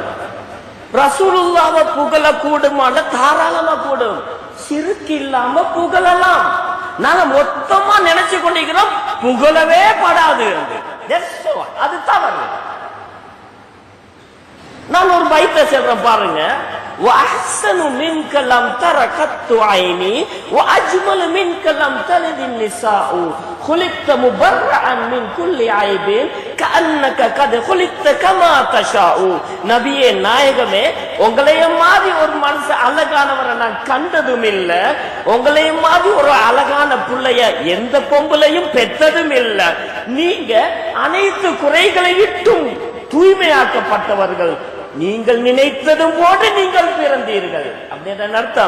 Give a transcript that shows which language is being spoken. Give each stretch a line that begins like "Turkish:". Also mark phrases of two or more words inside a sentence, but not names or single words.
Tamil: ரசூலுல்லாஹ்வை புகழ கூடுமான தாராளமா கூடும், சிறுக்கு இல்லாம புகழலாம். நாங்க மொத்தமா நினைச்சு கொண்டிருக்கிறோம் புகழவே படாது, அது தவறு. நான் ஒரு பைத்த சொல்றேன் பாருங்க,
Arabic: وَأَحْسَنُ مِنْكَ لَمْ تَرَ قَطُّ عَيْنِي وَأَجْمَلُ مِنْكَ لَمْ تَلِدِ النِّسَاءُ خُلِقْتَ مُبَرَّأً مِنْ كُلِّ عَيْبٍ كَأَنَّكَ قَدْ خُلِقْتَ كَمَا تَشَاءُ.
Tamil: நபியே நாயகமே, உங்களைய மாதிரி ஒரு மனுஷன் அழகானவரை நான் கண்டதும் இல்ல, உங்களைய மாதிரி ஒரு அழகான பிள்ளைய எந்த பொம்பளையும் பெற்றதும் இல்ல. நீங்க அனைத்து குறைகளை விட்டும் தூய்மையாக்கப்பட்டவர்கள், நீங்கள் நினைத்ததும் போட்டு நீங்கள் பிறந்தீர்கள் அப்படின்னு அர்த்தம்.